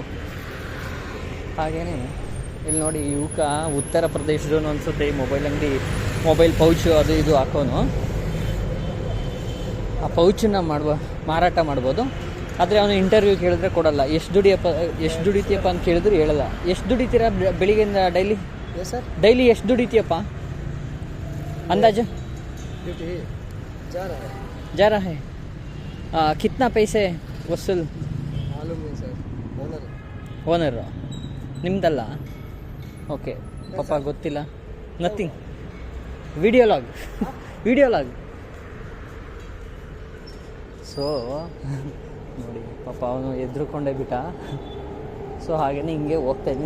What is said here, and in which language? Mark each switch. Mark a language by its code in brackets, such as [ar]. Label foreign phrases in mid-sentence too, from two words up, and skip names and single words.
[kn] ಹಾಗೆಯೇ ಇಲ್ಲಿ ನೋಡಿ, ಇವಕ್ಕ ಉತ್ತರ ಪ್ರದೇಶದವನು ಅನಿಸುತ್ತೆ ಈ ಮೊಬೈಲ್ ಅಂಗಡಿ, ಮೊಬೈಲ್ ಪೌಚು ಅದು ಇದು ಹಾಕೋನು. ಆ ಪೌಚನ್ನ ಮಾರಾಟ ಮಾಡ್ಬೋದು. ಆದರೆ ಅವನು ಇಂಟರ್ವ್ಯೂ ಕೇಳಿದ್ರೆ ಕೊಡಲ್ಲ. ಎಷ್ಟು ದುಡಿತೀಯಪ್ಪ ಅಂತ ಕೇಳಿದ್ರು ಹೇಳಲ್ಲ. ಎಷ್ಟು ದುಡಿತೀರಾ ಬೆಳಿಗ್ಗೆಯಿಂದ ಡೈಲಿ? ಸರ್, ಡೈಲಿ ಎಷ್ಟು ದುಡಿತೀಯಪ್ಪ ಅಂದಾಜು? [hi] जा रहा है कितना पैसे वसूल? मालूम नहीं सर, [kn] ಓನರು ನಿಮ್ದಲ್ಲ? ಓಕೆ, ಪಾಪ ಗೊತ್ತಿಲ್ಲ. [en] nothing, video log. [kn] ಸೊ ನೋಡಿ, ಪಾಪ ಅವನು ಎದ್ರುಕೊಂಡೇ ಬಿಟ್ಟ. ಸೊ ಹಾಗೆಯೇ ಹಿಂಗೆ ಹೋಗ್ತಾಯಿದ್ದೀನಿ.